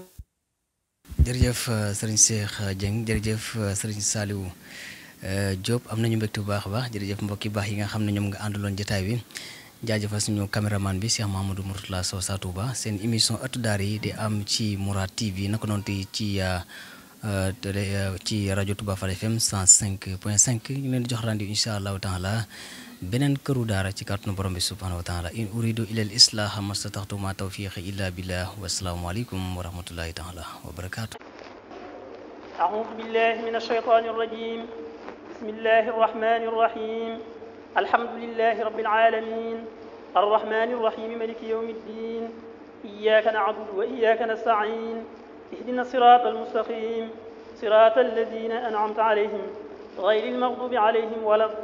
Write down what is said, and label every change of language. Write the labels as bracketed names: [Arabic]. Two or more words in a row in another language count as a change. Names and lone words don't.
[Wolof] jërëjëf sëriñ Cheikh Dieng jërëjëf sëriñ Saliou Diop am nañu mbégte bu baax a baax jërëjëf mbokki baax yi nga xam ne ñoom nga àndaloon jotaay bi jaajëfal suñu caméraman bi Cheikh Mahamadou Mourtala Sow sa Touba seen émission ëttu daara yi di am ci Mourad TV naka noonu ci rajo Touba Fall FM 105.5 ñu leen di jox rendez-vous [Arabic] إن شاء الله تعالى [Wolof] beneen këru daara ci kàttanu borom bi [Arabic] سبحانه وتعالى إن أريد إلا الإصلاح ما استطعت ما توفيقي إلا بالله والسلام عليكم ورحمة الله تعالى وبركاته. أعوذ بالله من الشيطان الرجيم بسم الله الرحمن الرحيم الحمد لله رب العالمين الرحمن الرحيم مالك يوم الدين إياك نعبد وإياك نستعين اهدنا الصراط المستقيم صراط الذين أنعمت عليهم غير المغضوب عليهم ولا